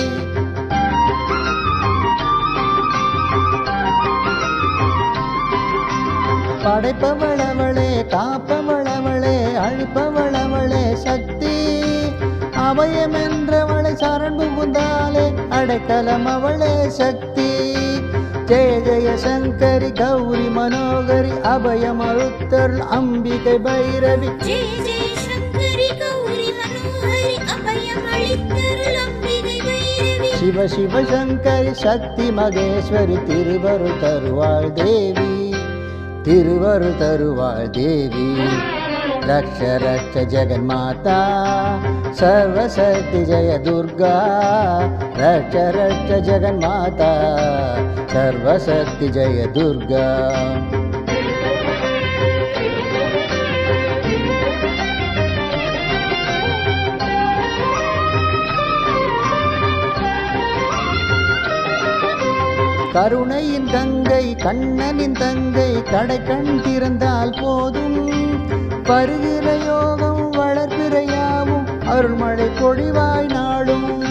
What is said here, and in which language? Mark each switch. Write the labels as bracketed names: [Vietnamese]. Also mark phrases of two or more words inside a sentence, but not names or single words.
[Tamil] படைப்பவளவளே காப்பவளவளே அழிப்பவளவளே சக்தி அபயம் என்றவளை சரண் புகுந்தாலே அடைக்கலம் அவளே சக்தி [Sanskrit] जय जय शंकरी गौरी मनोहरी अभय मरुत्तर अंबिके भैरवी जय जय शंकरी गौरी मनोहरी अभय मरुत्तर अंबिके भैरवी शिव शिव शंकरी शक्ति मगेश्वरी [Tamil] திருவருள் தருவாள் தேவி திருவருள் தருவாள் தேவி [Sanskrit] रक्ष रक्ष जगन्माता सर्वशक्ति जय दुर्गा रक्ष रक्ष जगन्माता सर्वशक्ति जय दुर्गा [Tamil] கருணையின் கங்கை கண்ணனின் தங்கை கடை கண் திறந்தால் போதும் பருகிற யோகம் வளர்பிறையாவும் அருள்மழை பொழிவாய் நாடும்